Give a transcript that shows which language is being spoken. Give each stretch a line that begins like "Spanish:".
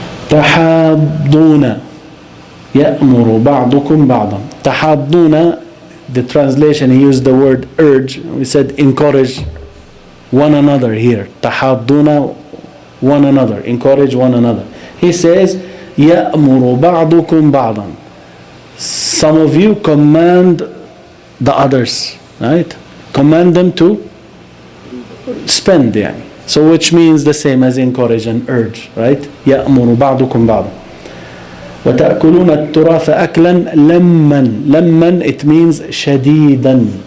Arabic: تحاضون يأمر بعضكم بعضا.
English: تحاضون, the translation, he used the word urge. We said encourage one another here. تحاضون, one another, encourage one another. He says
Arabic: يأمر بعضكم بعضا.
English: Some of you command the others, right? Command them to spend, So which means the same as encourage and urge, right?
Arabic: يأمر بعضكم بعضا. وتأكلون التراث أكلا لما,
English: it means
Arabic: شديدا.